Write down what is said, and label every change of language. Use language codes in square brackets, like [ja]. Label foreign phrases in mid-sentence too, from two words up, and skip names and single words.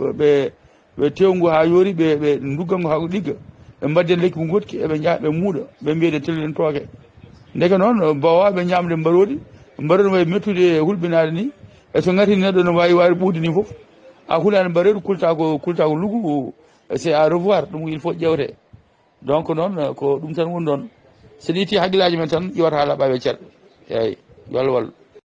[ff] ɓe tewngu ha yoori ɓe duggango ha ɗigga ɓe mbadden lekki ko gotki eɓe jaaha ɓe muuɗa ɓe mbiyede telluɗen tooke ndeke noon mbawaɓe ñamde mbarodi wawi mettude hulɓinade ni e so gati neɗɗo no wawi ɓuude ni foof a hulani mbareɗo kulta ko lugu [fr] c'est à revoir [ff] ɗum [fr] il faut [ff] ƴewte donc noon ko ɗum tan woni ɗon so ɗi itti haqqillaji men tan ƴewata ha laaɓaɓe ceerɗo eyyi yo Allah wallu